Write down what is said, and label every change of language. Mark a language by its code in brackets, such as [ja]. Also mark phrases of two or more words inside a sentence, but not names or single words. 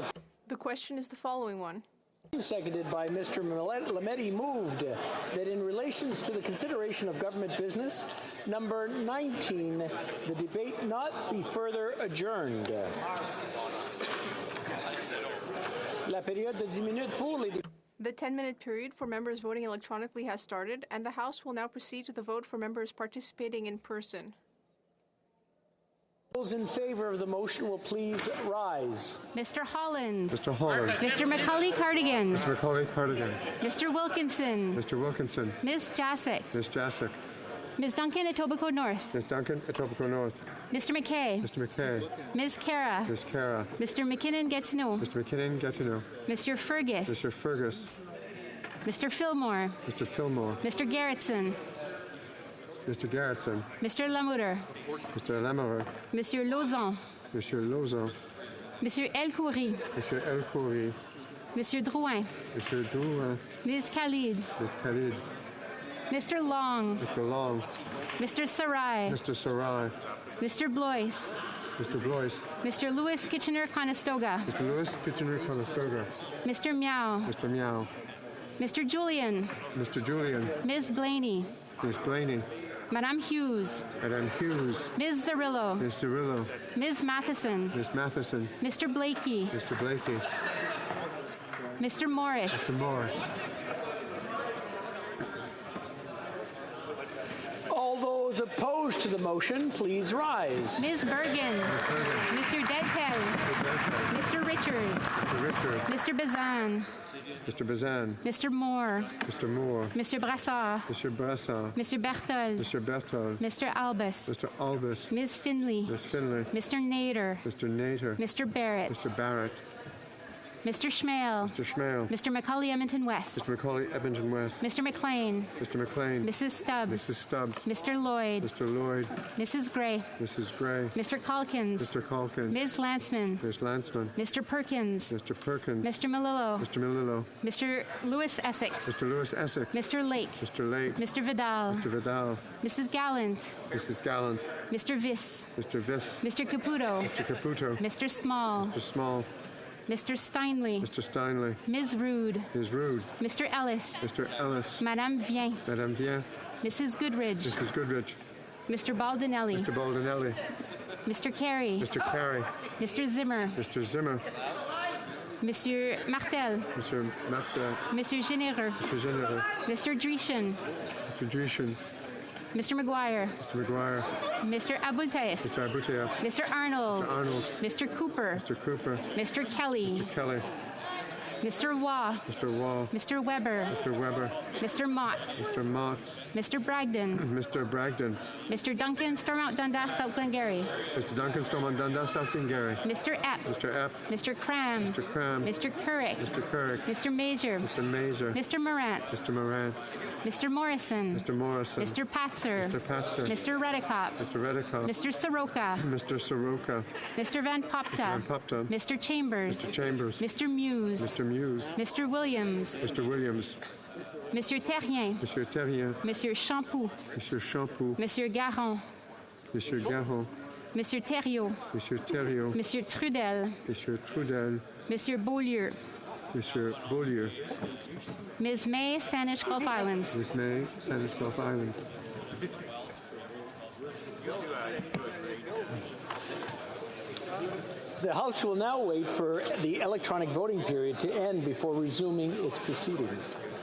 [en] The question is the following one. Seconded by Mr. Lametti, moved that in relations to the consideration of government business, number 19, the debate not be further adjourned. [fr] La période de 10 minutes pour les [en] The 10-minute period for members voting electronically has started, and the House will now proceed to the vote for members participating in person. Those in favor of the motion will please rise. Mr. Holland. Mr. Holland. Mr. Macaulay Cardigan. Mr. Macaulay Cardigan. Mr. Wilkinson. Mr. Wilkinson. Ms. Jacek. Ms. Jacek. Ms. Duncan, Etobicoke North. Ms. Duncan, Etobicoke North. Mr. McKay. Mr. McKay. Ms. Cara. Ms. Cara. Mr. McKinnon Gatineau. Mr. McKinnon Gatineau. Mr. Fergus. Mr. Fergus. Mr. Fillmore. Mr. Fillmore. Mr. Garrettson. Mr. Garrettson. Mr. Lamoureux. Mr. Lamoureux. Monsieur Lauzon. Monsieur Lauzon. Monsieur Elkhoury. Monsieur El Khoury. Monsieur Drouin. Monsieur Drouin. Ms. Khalid. Ms. Khalid. Mr. Long. Mr. Long. Mr. Sarai. Mr. Sarai. Mr. Blois. Mr. Blois. Mr. Lewis Kitchener-Conestoga. Mr. Lewis Kitchener-Conestoga. Mr. Meow. Mr. Meow. Mr. Julian. Mr. Julian. Ms. Blaney. Ms. Blaney. Madame Hughes. Madame Hughes. Ms. Zarillo. Ms. Cirillo. Ms. Matheson. Ms. Matheson. Mr. Blakey. Mr. Blakey. Mr. Morris. Mr. Morris. All those opposed to the motion, please rise. Ms. Bergen. Mr. Dentel. Mr. Richards. Mr. Richards. Mr. Bazan. Mr. Bazan. Mr. Moore. Mr. Moore. Mr. Brassard. Mr. Brassard. Mr. Berthold. Mr. Berthold. Mr. Albus. Mr. Albus. Ms. Finley. Ms. Finley. Mr. Nader. Mr. Nader. Mr. Barrett. Mr. Barrett. Mr. Schmale. Mr. Schmale. Mr. Macaulay Edmonton West. Mr. Macaulay Edmonton West. Mr. McLean. Mr. McLean. Mrs. Stubbs. Mrs. Stubbs. Mr. Lloyd. Mr. Lloyd. Mrs. Gray. Mrs. Gray. Mr. Calkins. Mr. Calkins. Ms. Landsman. Ms. Landsman. Mr. Perkins. Mr. Perkins. Mr. Malillo. Mr. Malillo. Mr. Lewis Essex. Mr. Lewis Essex. Mr. Lake. Mr. Lake. Mr. Vidal. Mr. Vidal. Mrs. Gallant. Mrs. Gallant. Mr. Viss. Mr. Viss. Mr. Caputo. Mr. Caputo. Mr. Small. Mr. Small. Mr. Steinley. Mr. Steinley. Ms. Rude. Ms. Rude. Mr. Ellis. Mr. Ellis. Madame Vien. Madame Vien. Mrs. Goodridge. Mrs. Goodridge. Mr. Baldinelli. Mr. Baldinelli. Mr. Carey. Mr. Carey. Mr. Zimmer. Mr. Zimmer. Monsieur Martel, Monsieur Martel, Monsieur Généreux, Monsieur Généreux, Mr. Dreeshen, Mr. Dreeshen, Mr. McGuire, Mr. McGuire, Mr. Abultaif, Mr. Aboutia, Mr. Arnold, Mr. Arnold, Mr. Cooper, Mr. Cooper, Mr. Kelly, Mr. Kelly, Mr. Waugh, Mr. Wall, Mr. Weber, Mr. Weber, Mr. Motts, Mr. Motts, Mr. Bragdon, Mr. Bragdon, Mr. Duncan, Stormont Dundas, South Glengarry, Mr. Duncan Stormont Dundas, South Glengarry, Mr. Epp, Mr. Epp, Mr. Cram, Mr. Cram, Mr. Currick, Mr. Currick, Mr. Mazer, Mr. Mazer, Mr. Morantz, Mr. Morant, Mr. Morrison, Mr. Morrison, Mr. Patzer, Mr. Patzer, Mr. Redicott, Mr. Redicott, Mr. Soroka, Mr. Soroka, Mr. Van Popta, Van Popta, Mr. Chambers, Mr. Chambers, Mr. Muse, Mr. Muse, Mr. Williams, Mr. Williams, Monsieur Terrien, Monsieur Terrien, Monsieur Champoux, Monsieur Champoux, Monsieur Garon, Monsieur Garon, Monsieur Thériault, Monsieur Thériault, Monsieur Trudel, Monsieur Trudel, Monsieur Beaulieu, Monsieur Beaulieu, Ms. May, Saanich Gulf Islands. Miss May, Saanich Gulf Island. The House will now wait for the electronic voting period to end before resuming its proceedings.